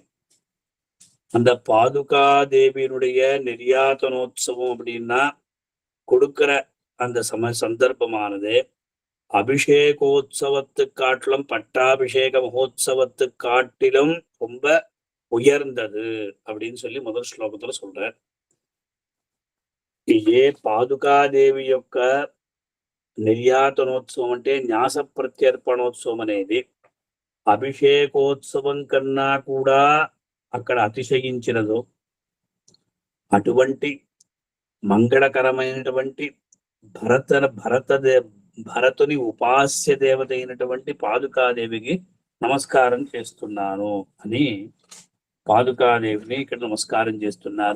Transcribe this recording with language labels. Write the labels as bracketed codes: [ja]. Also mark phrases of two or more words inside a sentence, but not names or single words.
[ta] அந்த பாதுகா தேவியினுடைய நிர்யாதனோத்சவம் அப்படின்னா கொடுக்கிற அந்த சந்தர்ப்பமானது அபிஷேகோத்சவத்து காட்டிலும் பட்டாபிஷேக மகோத்சவத்து காட்டிலும் ரொம்ப உயர்ந்தது அப்படின்னு சொல்லி முதல் ஸ்லோகத்துல சொல்றார். [te] ఏ పాదుకాదేవి యొక్క నిర్యాతనోత్సవం అంటే న్యాస ప్రత్యర్పణోత్సవం అనేది అభిషేకోత్సవం కన్నా కూడా అక్కడ అతిశయించినదు. అటువంటి మంగళకరమైనటువంటి భరతుని ఉపాస్య దేవత అయినటువంటి పాదుకాదేవికి నమస్కారం చేస్తున్నాను అని పాదుకాదేవిని ఇక్కడ నమస్కారం చేస్తున్నారు.